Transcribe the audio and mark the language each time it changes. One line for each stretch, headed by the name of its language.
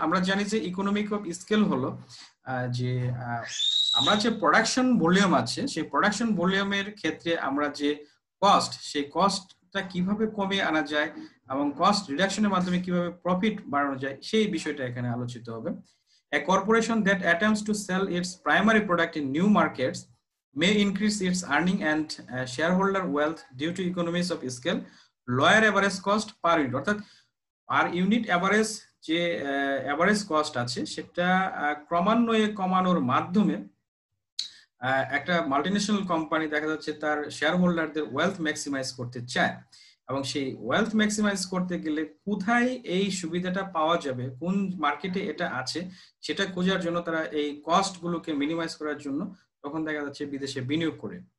Bangla: আমরা জানি যে ইকোনমিক অফ স্কেল হলো যে আমরা যে প্রোডাকশন ভলিউম আছে সেই প্রোডাকশন ভলিউমের ক্ষেত্রে আমরা যে কস্ট সেই কস্টটা কিভাবে কমিয়ে আনা যায় এবং কস্ট রিডাকশনের মাধ্যমে কিভাবে প্রফিট বাড়ানো যায় সেই বিষয়টা এখানে আলোচিত হবে।
English: A corporation that attempts to sell its primary product in new markets may increase its earning and shareholder wealth due to economies of scale, lower average cost per unit।
Bangla: অর্থাৎ পার ইউনিট এভারেজ যে average cost আছে সেটা ক্রমান্বয়ে কমানোর মাধ্যমে একটা multinational company দেখা যাচ্ছে তার শেয়ার হোল্ডারদের ওয়েলথ ম্যাক্সিমাইজ করতে চায় এবং সেই ওয়েলথ ম্যাক্সিমাইজ করতে গেলে কোথায় এই সুবিধাটা পাওয়া যাবে, কোন মার্কেটে এটা আছে সেটা খোঁজার জন্য তারা এই কস্ট গুলোকে মিনিমাইজ করার জন্য তখন দেখা যাচ্ছে বিদেশে বিনিয়োগ করে।